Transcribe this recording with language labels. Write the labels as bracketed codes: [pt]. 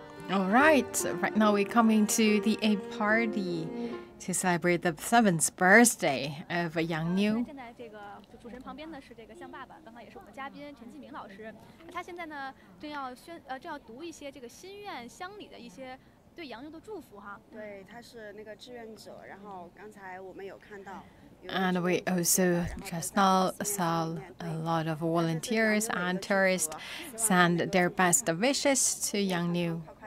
[en] All right, right now we're coming to the A party to celebrate the 7th birthday of Yang Niu. [zh] 现在这个主持人旁边的是这个象爸爸，刚才也是我们的嘉宾陈继明老师。他现在呢正要读一些这个心愿乡里的一些对杨牛的祝福哈。对，他是那个志愿者，然后刚才我们有看到。 [en] And we also just now saw a lot of volunteers and tourists send their best wishes to Yang Niu.